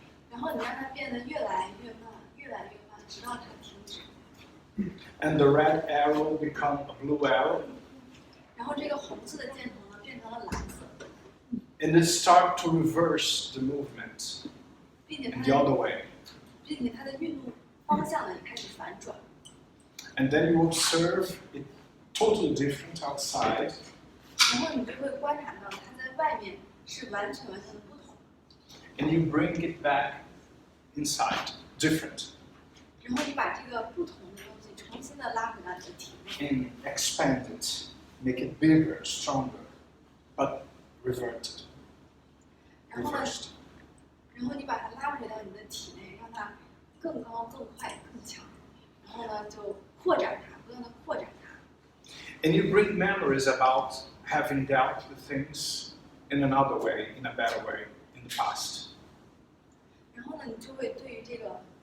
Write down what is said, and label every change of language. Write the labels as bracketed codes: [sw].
[zh] 然后你让它变得越来越慢，越来越慢，直到它停止。 [en] And the red arrow become a blue arrow. [zh] 然后这个红色的箭头呢，变成了蓝色， [en] And it start to reverse the movement [zh] 并且 [en] in the other way. [zh] 它的运动方向呢也开始反转。 [en] And then you observe it totally different outside. [zh] 然后你就会观察到它在外面是完全的不同。 [en] And you bring it back inside, different. [zh] 然后你把这个不同的东西重新的拉回到你的体内。 [en] And expand it, make it bigger, stronger, but reverted, [zh] 然后呢， [en] reversed. [zh] 然后你把它拉回到你的体内，让它更高、更快、更强。然后呢，就扩展它，不断的扩展它。 [en] And you bring memories about having dealt with things in another way, in a better way, in the past. [zh] 然后呢，你就会对于这个，